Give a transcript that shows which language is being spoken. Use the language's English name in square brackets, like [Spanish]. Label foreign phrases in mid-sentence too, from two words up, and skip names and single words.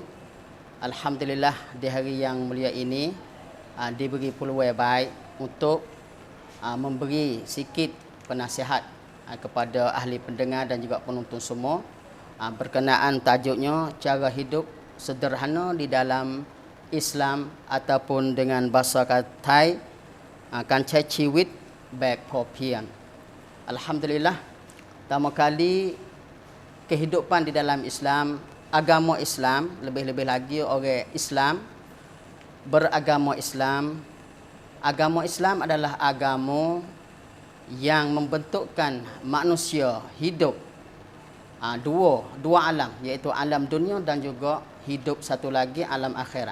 [Malay] Alhamdulillah, di hari yang mulia ini diberi peluang baik untuk memberi sikit penasihat kepada ahli pendengar dan juga penonton semua berkenaan tajuknya cara hidup sederhana di dalam Islam ataupun dengan bahasa Thai [Thai] การใช้ชีวิตแบบพอเพียง. [Malay] Alhamdulillah, pertama kali kehidupan di dalam Islam, agama Islam, lebih-lebih lagi orang Islam beragama Islam. Agama Islam adalah agama yang membentukkan manusia hidup dua alam, iaitu alam dunia dan juga hidup satu lagi alam akhirat.